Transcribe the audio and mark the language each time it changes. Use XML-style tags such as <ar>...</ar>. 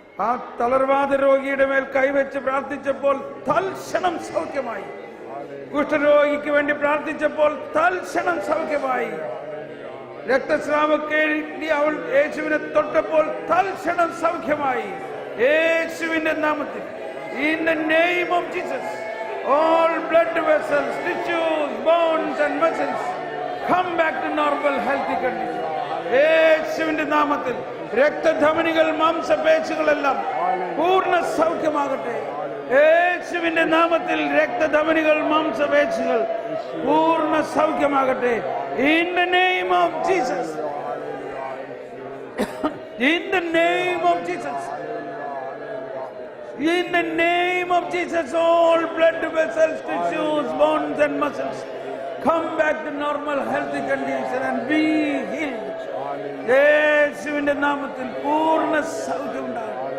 <ml>ആ തളർവാദ രോഗിയുടെ മേൽ കൈവച്ച് പ്രാർത്ഥിച്ചപ്പോൾ തൽക്ഷണം സൗഖ്യമായി. കുഷ്ഠരോഗിക്ക് വേണ്ടി പ്രാർത്ഥിച്ചപ്പോൾ തൽക്ഷണം സൗഖ്യമായി. രക്തസ്രാവക്കേണ്ടി അവൾ യേശുവിനെ തൊട്ടപ്പോൾ തൽക്ഷണം സൗഖ്യമായി. യേശുവിന്റെ നാമത്തിൽ,</ml> <en>in the name of Jesus, all blood vessels, tissues, bones and muscles come back to normal healthy condition.</en> <ml>യേശുവിന്റെ നാമത്തിൽ രക്തധമനികൾ, മാംസപേശികളെല്ലാം പൂർണ്ണ സൗഖ്യമാകട്ടെ. യേശുവിന്റെ നാമത്തിൽ രക്തധമനികൾ, മാംസപേശികൾ പൂർണ്ണ സൗഖ്യമാകട്ടെ.</ml> <en>In the name of Jesus. In the name of Jesus. In the name of Jesus, all blood vessels, tissues, bones and muscles come back to normal healthy condition and be healed.</en> <ml>യേശുവിന്റെ നാമത്തിൽ പൂർണ്ണ സൗഖ്യം ഉണ്ടാകും.</ml>